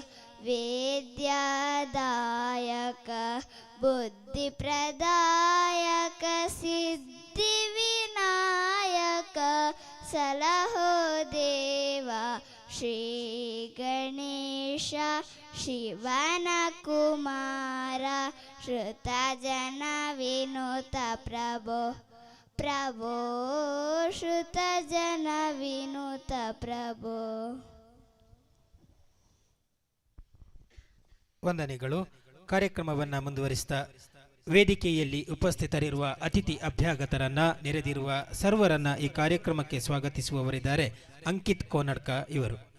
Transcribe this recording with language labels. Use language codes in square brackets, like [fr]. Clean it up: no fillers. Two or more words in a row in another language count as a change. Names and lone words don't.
[kn] ವೇದ್ಯದಾಯಕ ಬುದ್ಧಿ ಪ್ರದಾಯಕ ಸಿದ್ಧಿ ವಿನಾಯಕ ಸಲಹೋ ದೇವ. ಶ್ರೀ ಗಣೇಶ ಶಿವನ ಕುಮಾರ ಶ್ರುತ ಜನ ವಿನುತ ಪ್ರಭೋ ಪ್ರಭೋ ಶ್ರುತ ಜನ ವಿನುತ ಪ್ರಭೋ. ವಂದನೆಗಳು. ಕಾರ್ಯಕ್ರಮವನ್ನು ಮುಂದುವರಿಸ್ತಾ ವೇದಿಕೆಯಲ್ಲಿ ಉಪಸ್ಥಿತರಿರುವ ಅತಿಥಿ ಅಭ್ಯಾಗತರನ್ನ ನೆರೆದಿರುವ ಸರ್ವರನ್ನ ಈ ಕಾರ್ಯಕ್ರಮಕ್ಕೆ ಸ್ವಾಗತಿಸುವವರಿದ್ದಾರೆ ಅಂಕಿತ್ ಕೋನಡ್ಕ ಇವರು.